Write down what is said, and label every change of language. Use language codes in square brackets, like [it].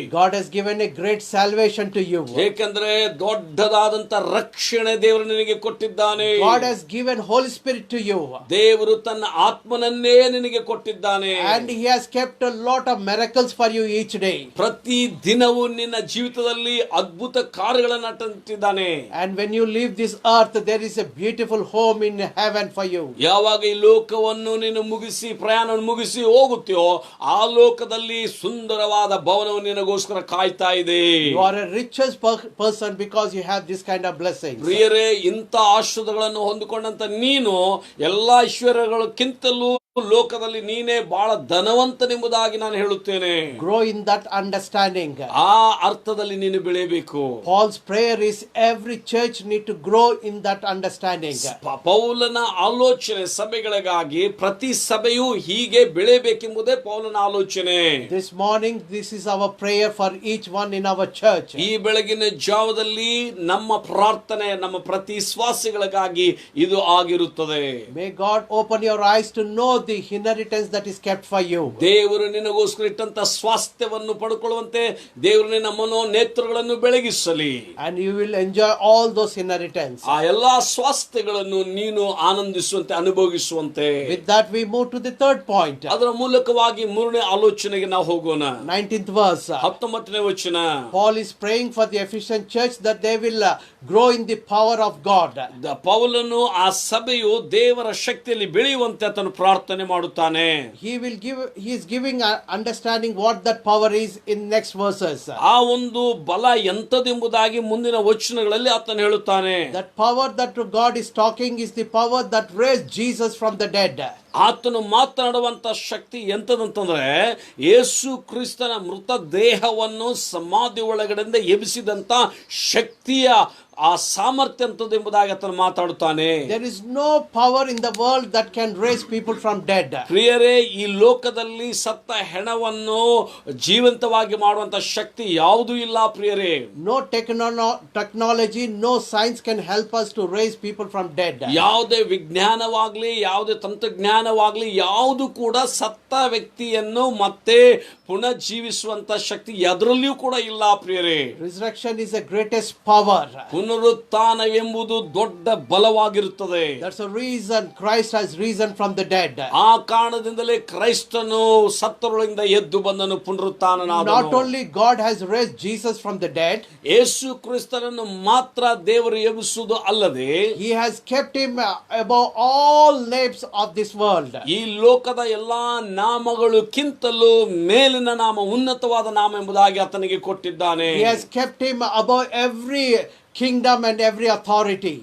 [en] God has given a great salvation to you. [kn] ಏಕೆಂದ್ರೆ ದೊಡ್ಡದಾದಂತ ರಕ್ಷಣೆ ದೇವರು ನಿನಗೆ ಕೊಟ್ಟಿದ್ದಾನೆ. [en] God has given Holy Spirit to you. [kn] ದೇವರು ತನ್ನ ಆತ್ಮನನ್ನೇ ನಿನಗೆ ಕೊಟ್ಟಿದ್ದಾನೆ. [en] And He has kept a lot of miracles for you each day. [kn] ಪ್ರತಿ ದಿನವೂ ನಿನ್ನ ಜೀವಿತದಲ್ಲಿ ಅದ್ಭುತ ಕಾರ್ಯಗಳನ್ನು ಅಟ್ಟಿದ್ದಾನೆ. [en] And when you leave this earth, there is a beautiful home in heaven for you. [kn] ಯಾವಾಗ ಈ ಲೋಕವನ್ನು ನೀನು ಮುಗಿಸಿ ಪ್ರಯಾಣವನ್ನು ಮುಗಿಸಿ ಹೋಗುತ್ತೀಯೋ ಆ ಲೋಕದಲ್ಲಿ ಸುಂದರವಾದ ಭವನವು ನಿನಗೋಸ್ಕರ ಕಾಯ್ತಾ ಇದೆ. [en] You are a richest person because you have this kind of blessings. [kn] ಪ್ರಿಯರೇ, ಇಂಥ ಆಶೀರ್ವಾದಗಳನ್ನು ಹೊಂದಿಕೊಂಡಂತ ನೀನು ಎಲ್ಲಾ ಐಶ್ವರ್ಯಗಳಕ್ಕಿಂತಲೂ ಲೋಕದಲ್ಲಿ ನೀನೇ ಬಹಳ ಧನವಂತನೆಂಬುದಾಗಿ ನಾನು ಹೇಳುತ್ತೇನೆ. [en] Grow in that understanding. [kn] ಆ ಅರ್ಥದಲ್ಲಿ ನೀನು ಬೆಳೆಯಬೇಕು. [en] Paul's prayer is every church need to grow in that understanding. [kn] ಪೌಲನ ಆಲೋಚನೆ ಸಭೆಗಳಿಗಾಗಿ ಪ್ರತಿ ಸಭೆಯು ಹೀಗೆ ಬೆಳೆಯಬೇಕೆಂಬುದೇ ಪೌಲನ ಆಲೋಚನೆ. [en] This morning, this is our prayer for each one in our church. [kn] ಈ ಬೆಳಗಿನ ಜಾವದಲ್ಲಿ ನಮ್ಮ ಪ್ರಾರ್ಥನೆ ನಮ್ಮ ಪ್ರತಿ ವಿಶ್ವಾಸಿಗಳಿಗಾಗಿ ಇದು ಆಗಿರುತ್ತದೆ. [en] May God open your eyes to know the inheritance that is kept for you. [kn] ದೇವರು ನಿನಗೋಸ್ಕರ ಇಟ್ಟಂತ ಸ್ವಾಸ್ಥ್ಯವನ್ನು ಪಡ್ಕೊಳ್ಳುವಂತೆ ದೇವರು ನಿನ್ನ ಮನೋನೇತ್ರಗಳನ್ನು ಬೆಳಗಿಸಲಿ. [en] And you will enjoy all those inheritance. [kn] ಆ ಎಲ್ಲಾ ಸ್ವಾಸ್ಥ್ಯಗಳನ್ನು ನೀನು ಆನಂದಿಸುವಂತೆ ಅನುಭವಿಸುವಂತೆ. [en] With that we move to the third point. [kn] ಅದರ ಮೂಲಕವಾಗಿ ಮೂರನೇ ಆಲೋಚನೆಗೆ ನಾವು ಹೋಗೋಣ. [en] 19th verse. [kn] 19ನೇ ವಚನ. [en] Paul is praying for the Ephesian church that they will grow in the power of God. [kn] ಪೌಲನು ಆ ಸಭೆಯು ದೇವರ ಶಕ್ತಿಯಲ್ಲಿ ಬೆಳೆಯುವಂತೆ ಆತನು ಪ್ರಾರ್ಥನೆ ಮಾಡುತ್ತಾನೆ. [en] He is giving understanding what that power is in next verses. [kn] ಆ ಒಂದು ಬಲ ಎಂತದೆಂಬುದಾಗಿ ಮುಂದಿನ ವಚನಗಳಲ್ಲಿ ಆತನು ಹೇಳುತ್ತಾನೆ. [en] That power that God is talking is the power that raised Jesus from the dead. [kn] ಆತನು ಮಾತನಾಡುವಂತ ಶಕ್ತಿ ಎಂತದಂತಂದ್ರೆ ಯೇಸು ಕ್ರಿಸ್ತನ ಮೃತ ದೇಹವನ್ನು ಸಮಾಧಿ ಒಳಗಡೆಯಿಂದ ಎಬ್ಬಿಸಿದಂತ ಶಕ್ತಿಯ ಆ ಸಾಮರ್ಥ್ಯ ಅಂತದ್ದು ಎಂಬುದಾಗಿ ಆತನು ಮಾತಾಡುತ್ತಾನೆ. [en] There is no power in the world that can raise people from dead. [kn] ಪ್ರಿಯರೇ, ಈ ಲೋಕದಲ್ಲಿ ಸತ್ತ ಹೆಣವನ್ನು ಜೀವಂತವಾಗಿ ಮಾಡುವಂತ ಶಕ್ತಿ ಯಾವುದೂ ಇಲ್ಲ ಪ್ರಿಯರೇ. [en] No technology, no science can help us to raise people from dead. [kn] ಯಾವುದೇ ವಿಜ್ಞಾನವಾಗ್ಲಿ, ಯಾವುದೇ ತಂತ್ರಜ್ಞಾನವಾಗ್ಲಿ, ಯಾವುದು ಕೂಡ ಸತ್ತ ವ್ಯಕ್ತಿಯನ್ನು ಮತ್ತೆ ಪುನಃ ಜೀವಿಸುವಂತ ಶಕ್ತಿ ಎದರಲ್ಲಿಯೂ ಕೂಡ ಇಲ್ಲ ಪ್ರಿಯರೇ. [en] Resurrection is the greatest power. [kn] ಪುನರುತ್ಥಾನವೆಂಬುದು ದೊಡ್ಡ ಬಲವಾಗಿರುತ್ತದೆ. [en] That's the reason Christ has risen from the dead. [kn] ಆ ಕಾರಣದಿಂದಲೇ ಕ್ರೈಸ್ತನು ಸತ್ತವರೊಳಗಿಂದ ಎದ್ದು ಬಂದನು, ಪುನರುತ್ಥಾನನಾದನು. [en] Not only God has raised Jesus from the dead, [kn] ಯೇಸು ಕ್ರಿಸ್ತನನ್ನು ಮಾತ್ರ ದೇವರು ಎಬ್ಬಿಸುವುದು ಅಲ್ಲದೆ [en] He has kept him above all names of this world. [kn] ಈ ಲೋಕದ ಎಲ್ಲಾ ನಾಮಗಳಿಗಿಂತಲೂ ಮೇಲಿನ ನಾಮ, ಉನ್ನತವಾದ ನಾಮ ಎಂಬುದಾಗಿ ಆತನಿಗೆ ಕೊಟ್ಟಿದ್ದಾನೆ. [en] He has kept him above every kingdom and every authority.